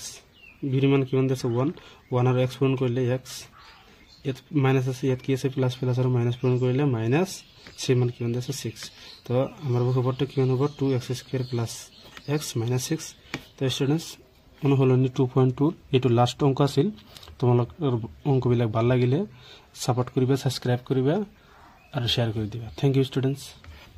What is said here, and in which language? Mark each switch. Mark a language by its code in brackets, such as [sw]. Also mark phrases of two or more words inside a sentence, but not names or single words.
[as] b এর মান কিমান আছে 1 আর x পূরণ করলে x এত মাইনাস আছে এত কি আছে প্লাস প্লাস আর মাইনাস পূরণ করলে মাইনাস c মান কিমান আছে 6 তো আমার বহুপদটা কিমান হবে 2x² প্লাস x মাইনাস 6 তো স্টুডেন্টস মনে হলো 2.2 এটো লাস্ট অঙ্ক আছিল তোমালোকৰ অঙ্কবিলাক ভাল লাগিলে সাপোর্ট করিবা সাবস্ক্রাইব করিবা আর শেয়ার করে দিবা [en] thank you students